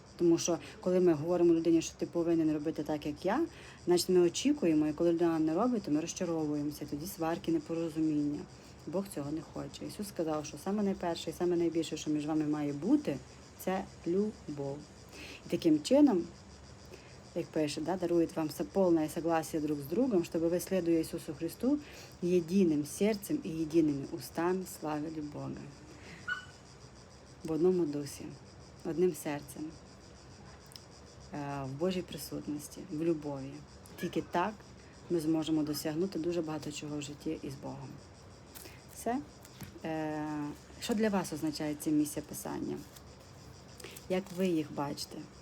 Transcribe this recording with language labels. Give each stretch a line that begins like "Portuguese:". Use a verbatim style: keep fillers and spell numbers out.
Ukrainian: Тому що коли ми говоримо людині, що ти повинен робити так, як я, значить ми очікуємо, і коли людина не робить, то ми розчаровуємося. Тоді сварки, непорозуміння. Бог цього не хоче. Ісус сказав, що саме найперше і саме найбільше, що між вами має бути, це любов. І таким чином, як пише, да,
Russian: дарует вам со- полное согласие друг с другом, чтобы вы, следуя Иисусу Христу, единым сердцем и едиными устами славили Бога.
Ukrainian: В одному дусі, одним серцем, е, в Божій присутності, в любові. Тільки так ми зможемо досягнути дуже багато чого в житті із Богом. Все. Е, Що для вас означає це місце Писання? Як ви їх бачите?